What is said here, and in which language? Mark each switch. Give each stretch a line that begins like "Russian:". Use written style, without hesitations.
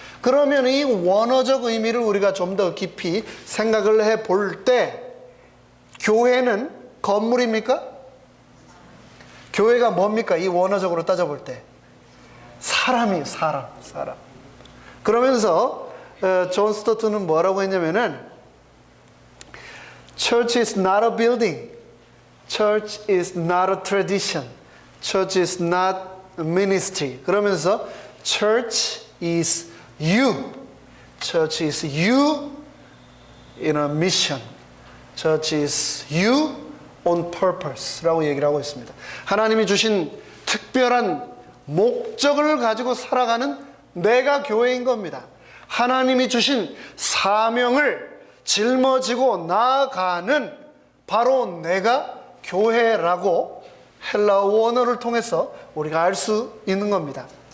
Korean: 그러면 이 원어적 의미를 우리가 좀 더 깊이 생각을 해 볼 때, 교회는 건물입니까? 교회가 뭡니까? 이 원어적으로 따져볼 때 사람이 사람. 그러면서 존 스토트는 뭐라고 했냐면은
English: Church is not a building. Church is not a tradition. Church is not a ministry.
Korean: 그러면서
English: Church is you. Church is you in a mission. Church is you on purpose
Korean: 라고 얘기를 하고 있습니다. 하나님이 주신 특별한 목적을 가지고 살아가는 내가 교회인 겁니다. 하나님이 주신 사명을 짊어지고 나아가는 바로 내가 교회라고 헬라어 원어를 통해서 우리가 알 수 있는 겁니다.